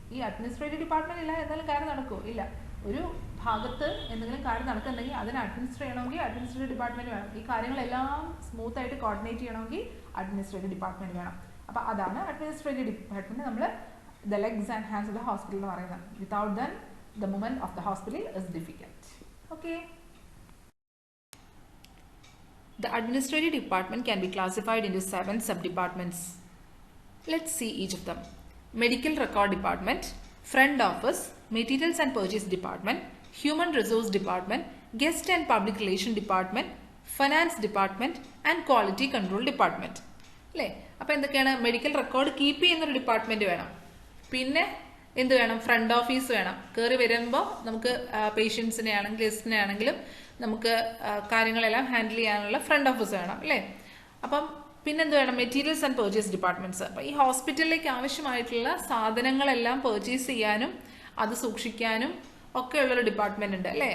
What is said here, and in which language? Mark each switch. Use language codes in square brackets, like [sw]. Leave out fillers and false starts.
[ml] ഈ administrative department ഇല്ല എന്തെങ്കിലും കാര്യം നടക്കുമോ? ഇല്ല. ഒരു ഭാഗത്ത് എന്തെങ്കിലും കാര്യം നടക്കുന്നുണ്ടെങ്കിൽ അതിനെ അഡ്മിനിസ്റ്റർ ചെയ്യണമെങ്കിൽ അഡ്മിനിസ്ട്രേറ്റീവ് ഡിപ്പാർട്ട്മെന്റ് വേണം. ഈ കാര്യങ്ങളെല്ലാം സ്മൂത്ത് ആയിട്ട് കോർഡിനേറ്റ് ചെയ്യണമെങ്കിൽ അഡ്മിനിസ്ട്രേറ്റീവ് ഡിപ്പാർട്ട്മെന്റ് വേണം. അപ്പോൾ അതാണ് അഡ്മിനിസ്ട്രേറ്റീവ് ഡിപ്പാർട്ട്മെന്റ് നമ്മൾ [en] the legs and hands of the hospital [ml] എന്ന് പറയുന്നത്. [en] Without then the movement of the hospital is difficult. Okay. The administrative department can be classified into 7 sub-departments. Let's see each of them. Medical record department, front office, materials and purchase department, human resource department, guest and public relation department, finance department and quality control department. [ml] അല്ലേ? അപ്പോൾ എന്തൊക്കെയാണ്? Medical record keep ചെയ്യുന്നൊരു department വേണം. പിന്നെ എന്ത് വേണം? Front office വേണം. കയറി വരുമ്പോൾ നമുക്ക് പേഷ്യൻസിനെ ആണെങ്കിലും ഗസ്റ്റിനെ ആണെങ്കിലും നമുക്ക് കാര്യങ്ങളെല്ലാം ഹാൻഡിൽ ചെയ്യാനുള്ള ഫ്രണ്ട് ഓഫീസ് വേണം അല്ലേ? അപ്പം പിന്നെന്ത് വേണം? Materials and purchase departments. അപ്പം ഈ ഹോസ്പിറ്റലിലേക്ക് ആവശ്യമായിട്ടുള്ള സാധനങ്ങളെല്ലാം പർച്ചേസ് ചെയ്യാനും അത് സൂക്ഷിക്കാനും ഒക്കെ ഉള്ളൊരു ഡിപ്പാർട്ട്മെന്റ് ഉണ്ട് അല്ലേ?